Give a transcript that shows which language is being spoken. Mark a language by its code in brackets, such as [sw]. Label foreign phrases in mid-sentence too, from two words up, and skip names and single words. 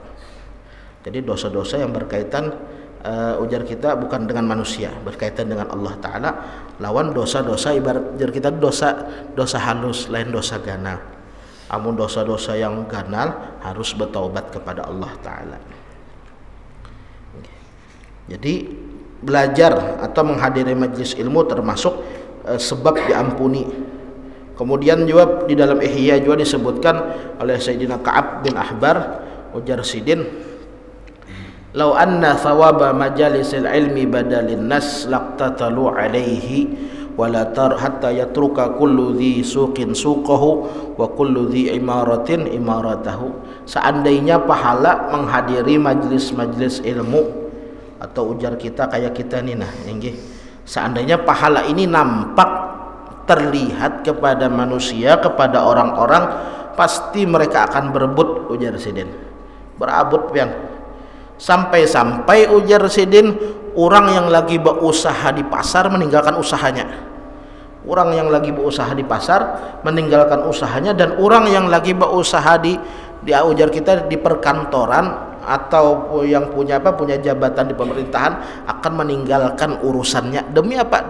[id] Jadi dosa-dosa yang berkaitan ujar kita bukan dengan manusia, berkaitan dengan Allah Ta'ala. [bjn] Lawan dosa-dosa ibarat ujar kita dosa halus, lain dosa ganal. [id] Amun dosa-dosa yang ganal harus bertaubat kepada Allah Ta'ala. Jadi belajar atau menghadiri majlis ilmu termasuk sebab diampuni. Kemudian juga di dalam Ihya juga disebutkan oleh Sayyidina Ka'ab bin Ahbar, ujar Sidin, [ar] "لو أن ثواب مجالس العلم بدا للناس لاقتتلوا عليه ولتر حتى يترك كل ذي سوق سوقه وكل ذي إمارة إمارته." [id] Seandainya pahala menghadiri majlis-majlis ilmu, atau ujar kita kayak kita nih nah, seandainya pahala ini nampak terlihat kepada manusia, kepada orang-orang, pasti mereka akan berebut, ujar Sidin. [bjn] Berabut pian. Sampai-sampai ujar Sidin, [id] orang yang lagi berusaha di pasar meninggalkan usahanya. Orang yang lagi berusaha di pasar meninggalkan usahanya, dan orang yang lagi berusaha di ujar kita di perkantoran atau yang punya jabatan di pemerintahan akan meninggalkan urusannya demi apa?